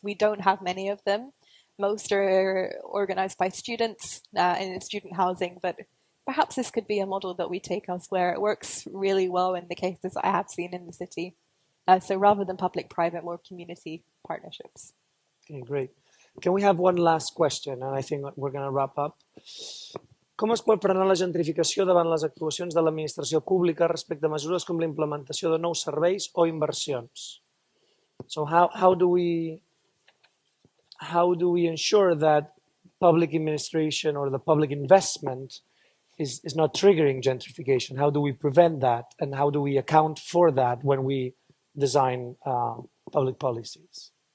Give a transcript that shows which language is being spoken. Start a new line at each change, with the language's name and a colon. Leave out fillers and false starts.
English: We don't have many of them. Most are organized by students in student housing, but perhaps this could be a model that we take elsewhere. It works really well in the cases I have seen in the city. So rather than public-private, more community partnerships. Okay, great. Can we have one last question? And I think we're going to wrap up.
Catalan: Com es pot frenar la gentrificació davant les actuacions de l'administració pública respecte a mesures com l'implementació de nous serveis o inversions?
English: So how do we ensure that public administration or the public investment is not triggering gentrification? How do we prevent that, and how do we account for that when we design public policies?